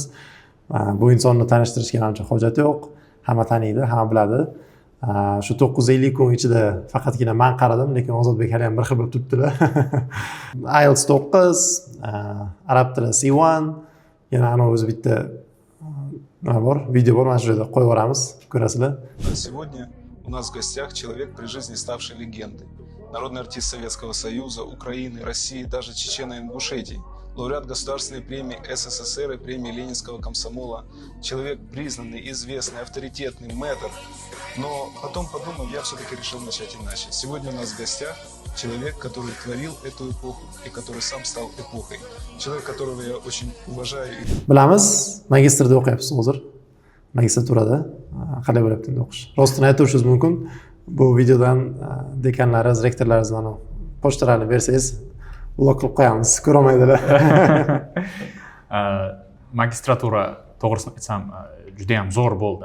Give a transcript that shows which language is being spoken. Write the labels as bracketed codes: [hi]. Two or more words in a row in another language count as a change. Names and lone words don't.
[uz] Bu insonni tanishtirishga ancha hojat yo'q. Hamma taniydi, hamma biladi. Shu 950 kun ichida faqatgina men qaradim, lekin Ozodbek hali ham bir xil bilib turibdilar. IELTS 9, arab tili C1, yana ana o'zi bitta видео бор, mana shu yerda qo'yib yuboramiz, ko'rasizlar. [ru] Сегодня у нас в гостях человек при жизни ставший легендой. Народный артист Советского Союза, Украины, России, даже Чечен и Ингушетии. Лауреат государственной премии СССР и премии Ленинского комсомола. Человек признанный, известный, авторитетный, мэтр. Но потом подумав, я все-таки решил начать иначе. Сегодня у нас в гостях человек, который творил эту эпоху и который сам стал эпохой. Человек, которого я очень уважаю. [uz] Bilamiz, magistrda o'qiyapsiz hozir. Magistraturada. Qanday bo'lyapti endi o'qish? Rostini aytishingiz mumkin. Bu videodan dekanlaringiz, rektorlaringiz bilan pochtalarni bersangiz, blok qilib qo'yamiz, ko'rolmaydilar. Magistratura to'g'risini aytsam, juda ham zo'r bo'ldi.